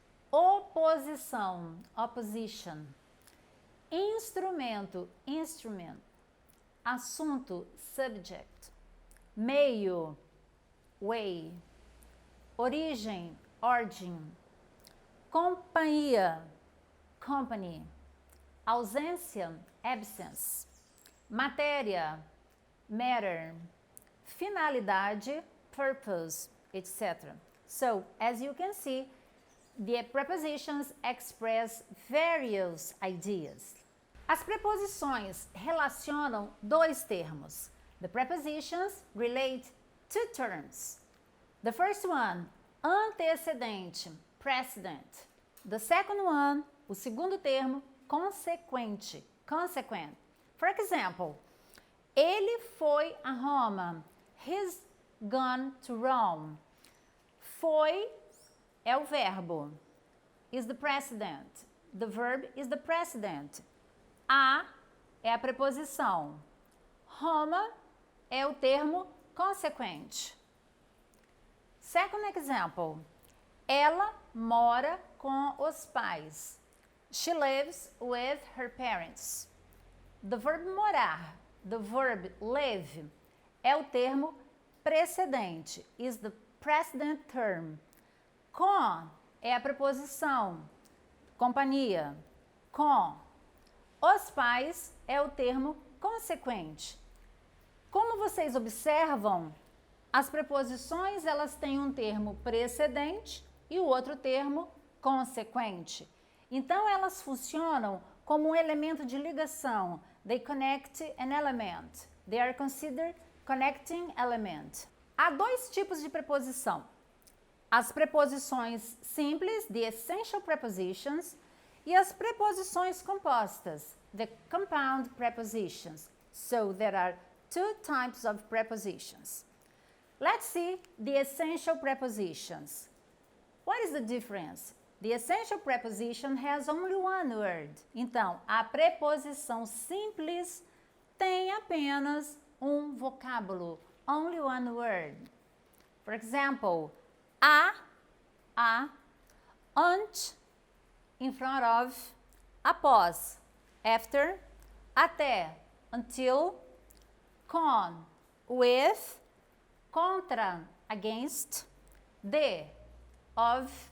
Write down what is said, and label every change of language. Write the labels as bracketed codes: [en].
[pt] oposição, opposition, instrumento, instrument, assunto, subject, meio, way, origem, origin, companhia, company, ausência, absence, matéria, matter, finalidade, purpose, etc. [en] So, as you can see, the prepositions express various ideas. [pt] As preposições relacionam dois termos. [en] The prepositions relate two terms. The first one, antecedente, precedent. The second one, [pt] o segundo termo, consequente, consequent. [en] For example, [pt] ele foi a Roma. [en] He's gone to Rome. [pt] Foi é o verbo. [en] Is the precedent. The verb is the precedent. [pt] A é a preposição. Roma é o termo consequente. [en] Second example. [pt] Ela mora com os pais. [en] She lives with her parents. The verb morar, the verb live, [pt] é o termo precedente. [en] Is the precedent term. [pt] Com é a preposição. Companhia. Com. Os pais é o termo consequente. Como vocês observam, as preposições elas têm um termo precedente e o outro termo consequente. Então elas funcionam como um elemento de ligação. [en] They connect an element. They are considered connecting element. [pt] Há dois tipos de preposição. As preposições simples, [en] the essential prepositions, [pt] e as preposições compostas, [en] the compound prepositions. So there are two types of prepositions. Let's see the essential prepositions. What is the difference? The essential preposition has only one word. [pt] Então, a preposição simples tem apenas um vocábulo, [en] only one word. For example, a, ante, in front of, após, after, até, until, com, with, contra, against, de, of,